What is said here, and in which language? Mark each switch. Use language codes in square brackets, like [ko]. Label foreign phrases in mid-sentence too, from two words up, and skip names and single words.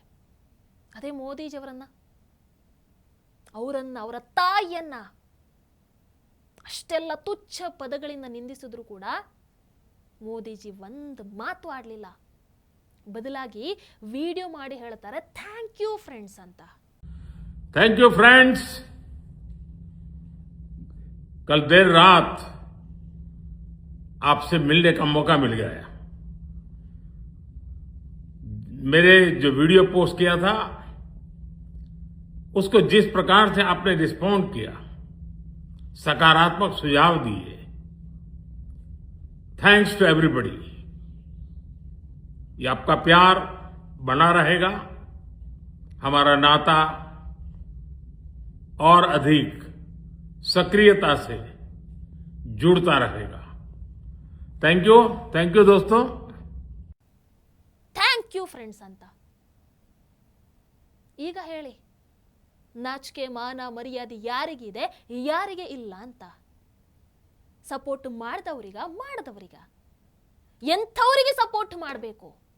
[kn] ಅದೇ ಮೋದಿಜಿಯವರನ್ನ, ಅವರ ತಾಯಿಯನ್ನ ಅಷ್ಟೆಲ್ಲ ತುಚ್ಛ ಪದಗಳಿಂದ ನಿಂದಿಸಿದ್ರು ಕೂಡ ಮೋದಿಜಿ ಒಂದು ಮಾತು ಆಡಲಿಲ್ಲ. ಬದಲಾಗಿ ವಿಡಿಯೋ ಮಾಡಿ ಹೇಳ್ತಾರೆ [en] thank you friends [kn] ಅಂತ. [en] thank you friends. [hi] कल देर रात आपसे मिलने का मौका मिल गया. मेरे जो वीडियो पोस्ट किया था उसको जिस प्रकार से आपने रिस्पॉन्ड किया, सकारात्मक सुझाव दिए, [en] thanks to everybody. [hi] ये आपका प्यार बना रहेगा, हमारा नाता और अधिक सक्रियता से जुड़ता रहेगा। [en] thank you [hi] दोस्तों। [en] thank you friends ಅಂತ. [kn] ಈಗ ಹೇಳಿ, ನಾಚಿಕೆ ಮಾನ ಮರ್ಯಾದೆ ಯಾರಿಗಿದೆ ಯಾರಿಗೆ ಇಲ್ಲ ಅಂತ? ಸಪೋರ್ಟ್ ಮಾಡದವರಿಗ ಎಂಥವರಿಗೆ ಸಪೋರ್ಟ್ ಮಾಡಬೇಕು?